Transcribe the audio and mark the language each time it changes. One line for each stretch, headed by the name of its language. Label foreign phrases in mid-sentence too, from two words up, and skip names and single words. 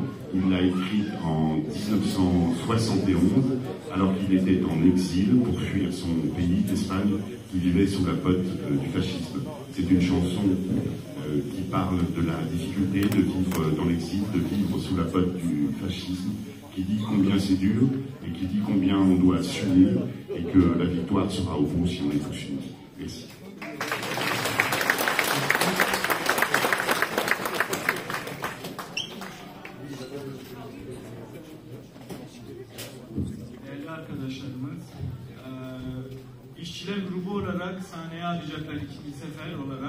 French: Il l'a écrite en 1971, alors qu'il était en exil pour fuir son pays, l'Espagne, qui vivait sous la botte du fascisme. C'est une chanson qui parle de la difficulté de vivre dans l'exil, de vivre sous la botte du fascisme, qui dit combien c'est dur et qui dit combien on doit s'unir et que la victoire sera au bout si on est tous unis. Merci.
Turkish: Değerli arkadaşlarımız, işçiler grubu olarak sahneye alacaklar ikinci sefer olarak.